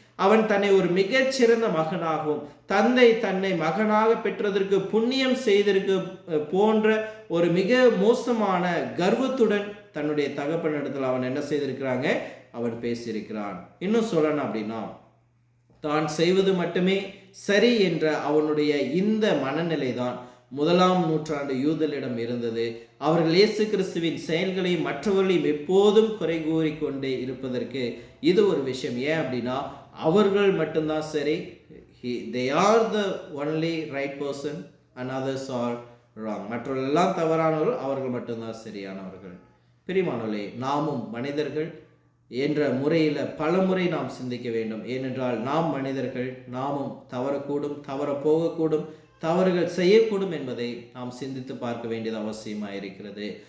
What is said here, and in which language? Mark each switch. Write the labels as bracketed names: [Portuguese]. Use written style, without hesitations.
[Tamil] அவன் தன்னை ஒரு மிகச்சிறந்த மகனாகவும் தந்தை தன்னை மகனாக பெற்றதற்கு புண்ணியம் செய்திருக்கு போன்ற ஒரு மிக மோசமான கர்வத்துடன் தன்னுடைய தகப்பனிடத்தில் அவன் என்ன செய்திருக்கிறாங்க, அவன் பேசியிருக்கிறான். இன்னும் சொல்லணும் அப்படின்னா, தான் செய்வது மட்டுமே சரி என்ற அவனுடைய இந்த மனநிலை தான் 1ஆம் நூற்றாண்டு யூதர்களிடம் இருந்தது. அவர்கள் இயேசு கிறிஸ்துவின் செயல்களையும் மற்றவர்களையும் எப்போதும் குறை கூறிக்கொண்டே இருப்பதற்கு இது ஒரு விஷயம். ஏன் அப்படின்னா, அவர்கள் மட்டும்தான் சரி, [English] they are the only right person and others are wrong. [Tamil] மற்றவர்கள் எல்லாம் தவறானவர்கள், அவர்கள் மட்டும்தான் சரியானவர்கள். பிரியமானவர்களே, நாமும் மனிதர்கள் என்ற முறையில் பல முறை நாம் சிந்திக்க வேண்டும். ஏனென்றால் நாம் மனிதர்கள், நாமும் தவறக்கூடும், தவற போகக்கூடும், தவறுகள் செய்யக்கூடும் என்பதை நாம் சிந்தித்து பார்க்க வேண்டியது அவசியமாக இருக்கிறது.